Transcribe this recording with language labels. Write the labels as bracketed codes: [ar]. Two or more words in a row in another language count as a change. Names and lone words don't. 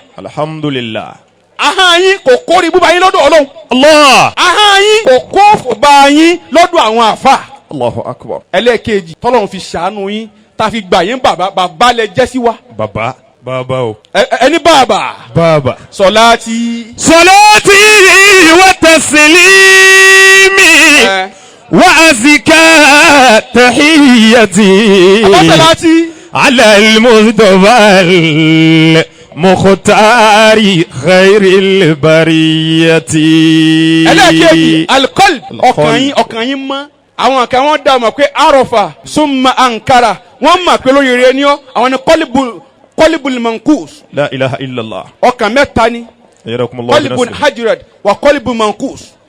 [ar] Alhamdulillah. [yo] ahọ́n yín kò kórìí ibú bá yín lọ́dọ̀ Ọlọ́run. [ar] Allah. [yo] ahọ́n yín kò kó fò bá yín lọ́dọ̀ àwọn àfà. [ar] الله أكبر. [yo] ẹlẹ́ẹ̀kejì tọ́lọ́run fi ṣàánú yín tá a fi gbà yín bàbá lẹ jẹ́ sí wa. Bàbá o. ẹni bàbá. Bàbá. [ar] Salati وتسليم وأزكى تحيات. Salati. على المصطفى المختار خير البرية. [yo] ẹlẹ́ẹ̀kejì alqalb ọkàn yín mọ́. àwọn kan wọ́n dá ọmọ pé arọ̀fà [ar] ثم أنكر [yo] wọ́n mọ̀ pé lóríire ni ọ́ àwọn ni [ar] القلب المنكوس. لا إله إلا الله. [yo] ọkàn mẹ́ta ni [ar] قلب أجرد وقلب منكوس.